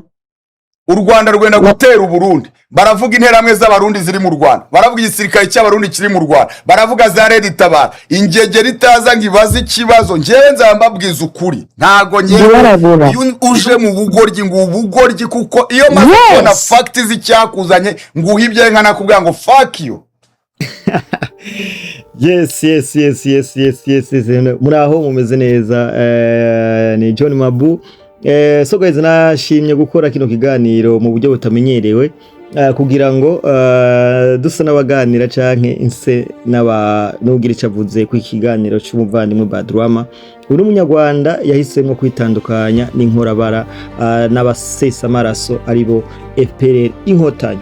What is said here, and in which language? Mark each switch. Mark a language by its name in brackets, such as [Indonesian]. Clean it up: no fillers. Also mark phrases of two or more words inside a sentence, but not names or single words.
[Kinyarwanda] U Rwanda rwenda gutera Uburundi, baravuga interamwe z'abarundi ziri mu Rwanda, baravuga igisirikare cy'abarundi kiri mu Rwanda, baravuga za Red Tabara. Ingegeri itaza ngo ibaze ikibazo, njyewe nzambabwiza ukuri ntago uje mu bugoryi ngo ubugoryi, kuko iyo maze kubona fact z'icyakuzanye nguha ibyo nka nakubwira ngo [English] fuck you. [Kinyarwanda] Yes. Muraho mumeze neza. Ni John Mabu. [English] So guys, [Rundi] nashimye gukora kino kiganiro mu buryo butamenyerewe kugira ngo dusa n'abaganira canke inse n'ugira icavuze ku kiganiro cy'umuvandimwe Badrama. Uri umunyarwanda yahisemo kwitandukanya n'inkorabara n'abasesa amaraso aribo FPR Inkotanyi.